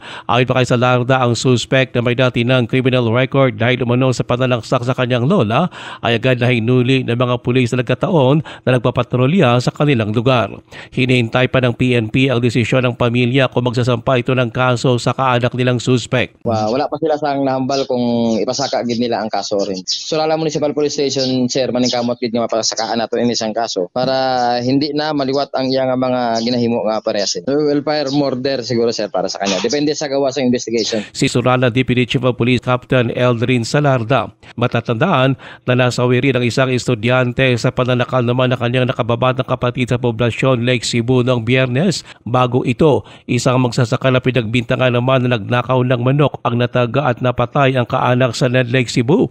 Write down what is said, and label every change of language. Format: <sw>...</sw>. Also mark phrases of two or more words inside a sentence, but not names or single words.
<tl>Ayon pa kay Salarda, ang suspect na may dati ng criminal record dahil umano sa pananaksak sa kanyang lola ay agad na hinuli ng mga pulis na nagkataon na nagpapatrolya sa kanilang lugar. Hinihintay pa ng PNP ang desisyon ng pamilya kung magsasampa ito ng kaso sa kaanak nilang suspect.</tl> <hil>Wala pa sila sang nahambal kung ipasaka gid nila ang kaso rin. Surala Municipal Police Station, sir, maningkamot gid nga mapasakaan nato ini isang kaso para hindi na maliwat ang iyang mga ginahimo nga parehas.</hil> <en>Fire murder</en> <tl>siguro, sir, para sa kanya. Depende sa gawa sa investigation. Si Surala Deputy Chief of Police Captain Eldrin Salarda. Matatandaan na nasawi rin ang isang estudyante sa pananakal naman na kanyang nakababatang kapatid sa poblasyon Lake Cebu noong Biyernes. Bago ito, isang magsasaka na pinagbintangan naman na nagnakaw ng manok ang nataga at napatay ang kaanak sa Lake Cebu.</tl>